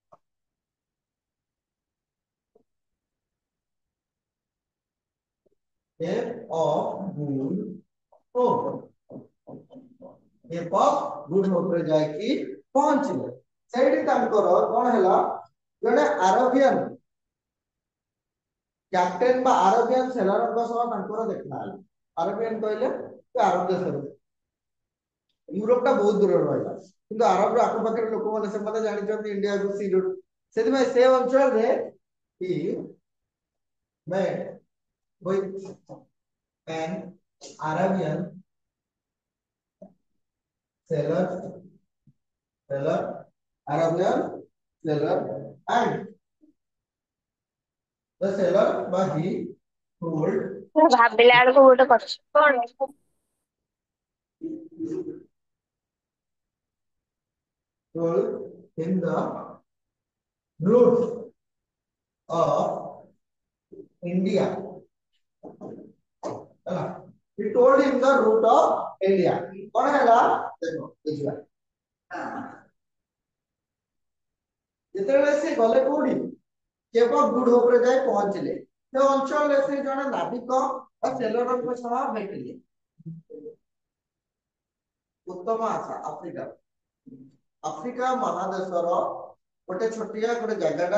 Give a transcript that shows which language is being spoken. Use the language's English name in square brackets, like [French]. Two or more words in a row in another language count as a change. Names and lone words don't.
[Odia] Cape of Good Hope Cape of Good Hope ରେ ଯାଇକି ପହଞ୍ଚିଲେ ସେଇଠି ତାଙ୍କର କଣ ହେଲା ଜଣେ [English] Arabian captain [Odia] ବା [English] Arabian sailor [Odia] ସହ ତାଙ୍କର ଦେଖା ହେଲା। ଆରବିଆନ କହିଲେ ଆରବ ଦେଶରେ, ୟୁରୋପ ଟା ବହୁତ ଦୂରରେ ରହିଲା, କିନ୍ତୁ ଆରବର ଆଖପାଖରେ ଲୋକମାନେ ସେମାନେ ଜାଣିଛନ୍ତି ଇଣ୍ଡିଆକୁ [English] sea route, [Odia] ସେଥିପାଇଁ ସେ ଅଞ୍ଚଳରେ [English] he met with an Arabian seller, Arabian seller, and the seller by he told [Odia] ମୁଁ ଭାବିଲା ବେଳକୁ ଗୋଟେ କରୁଛି କଣ? [English] him the route of India. [Odia] ହେଲା, [English] he told him the route of India. [Odia] କଣ ହେଲା ଦେଖ ଦେଖିବା, ଯେତେବେଳେ ସେ ଗଲେ କୋଉଠି, କେବ ଗୁଡ ଉପରେ ଯାଇ ପହଞ୍ଚିଲେ, ସେ ଅଞ୍ଚଳରେ ସେ ଜଣେ ନାବିକ ବା ସେଲରଙ୍କ ସହ ଭେଟିଲେ। ଉତ୍ତମ ଆଶା ଆଫ୍ରିକା, ଆଫ୍ରିକା ମହାଦେଶର ଗୋଟେ ଛୋଟିଆ ଗୋଟେ ଜାଗାଟା